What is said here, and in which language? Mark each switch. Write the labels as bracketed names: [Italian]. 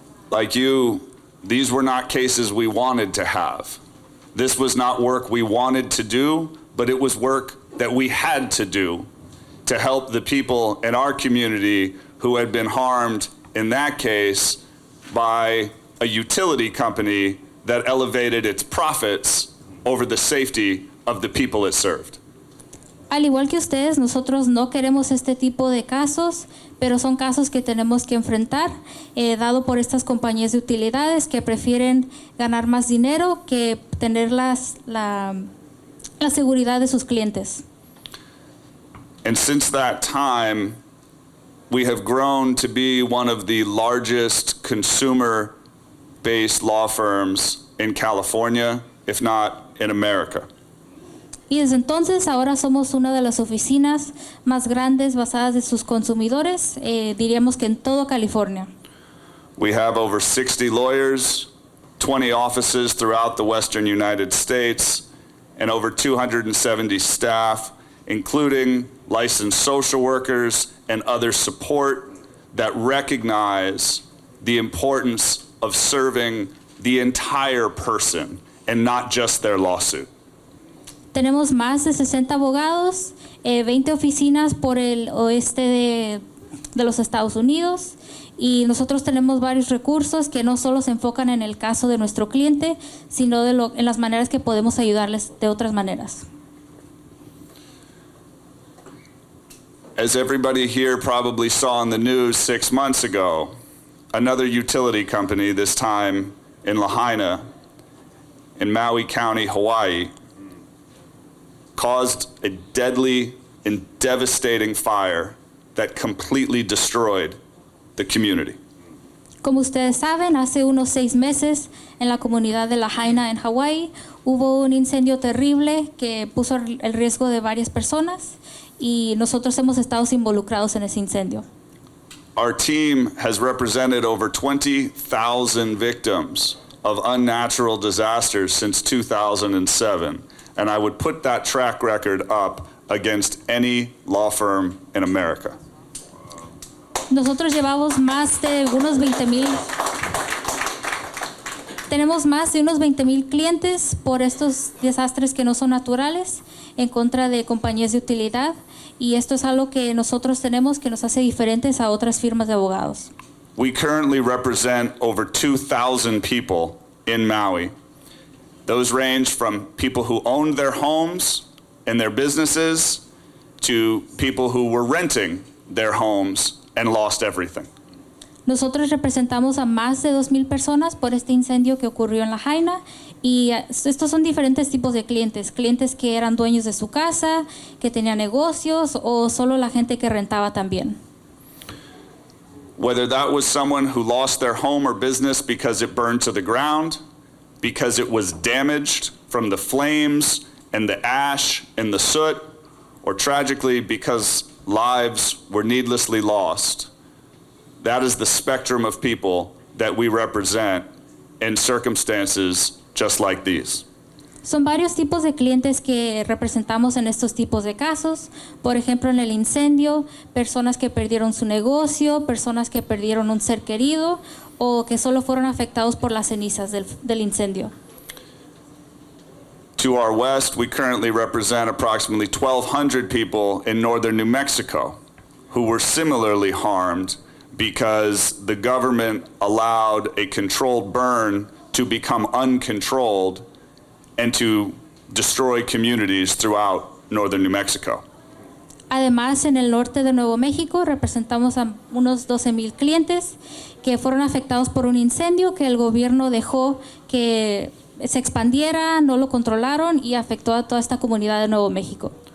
[English] Like you, these were not cases we wanted to have. This was not work we wanted to do, but it was work that we had to do to help the people in our community who had been harmed, in that case, by a utility company that elevated its profits over the safety of the people it served. [Spanish] Al igual que ustedes, nosotros no queremos este tipo de casos, pero son casos que tenemos que enfrentar, dado por estas compañías de utilidades que prefieren ganar más dinero que tener la seguridad de sus clientes. [English] And since that time, we have grown to be one of the largest consumer-based law firms in California, if not in America. [Spanish] Y desde entonces ahora somos una de las oficinas más grandes basadas en sus consumidores, diríamos que en todo California. [English] We have over 60 lawyers, 20 offices throughout the western United States, and over 270 staff, including licensed social workers and other support that recognize the importance of serving the entire person and not just their lawsuit. [Spanish] Tenemos más de 60 abogados, 20 oficinas por el oeste de los Estados Unidos, y nosotros tenemos varios recursos que no solo se enfocan en el caso de nuestro cliente, sino en las maneras que podemos ayudarles de otras maneras. [English] As everybody here probably saw in the news 6 months ago, another utility company, this time in Lahaina, in Maui County, Hawaii, caused a deadly and devastating fire that completely destroyed the community. [Spanish] Como ustedes saben, hace unos 6 meses en la comunidad de Lahaina en Hawái hubo un incendio terrible que puso el riesgo de varias personas, y nosotros hemos estado involucrados en ese incendio. [English] Our team has represented over 20,000 victims of unnatural disasters since 2007, and I would put that track record up against any law firm in America. [Spanish] Nosotros llevamos más de unos 20,000. Tenemos más de unos 20,000 clientes por estos desastres que no son naturales en contra de compañías de utilidad, y esto es algo que nosotros tenemos que nos hace diferentes a otras firmas de abogados. [English] We currently represent over 2,000 people in Maui. Those range from people who owned their homes and their businesses to people who were renting their homes and lost everything. [Spanish] Nosotros representamos a más de 2,000 personas por este incendio que ocurrió en Lahaina, y estos son diferentes tipos de clientes que eran dueños de su casa, que tenían negocios, o solo la gente que rentaba también. [English] Whether that was someone who lost their home or business because it burned to the ground, because it was damaged from the flames and the ash and the soot, or tragically because lives were needlessly lost. That is the spectrum of people that we represent in circumstances just like these. [Spanish] Son varios tipos de clientes que representamos en estos tipos de casos. Por ejemplo, en el incendio, personas que perdieron su negocio, personas que perdieron un ser querido o que solo fueron afectados por las cenizas del incendio. [English] To our west, we currently represent approximately 1,200 people in northern New Mexico who were similarly harmed because the government allowed a controlled burn to become uncontrolled and to destroy communities throughout northern New Mexico. [Spanish] Además, en el norte de Nuevo México representamos a unos 12,000 clientes que fueron afectados por un incendio que el gobierno dejó que se expandiera, no lo controlaron y afectó a toda esta comunidad de Nuevo México.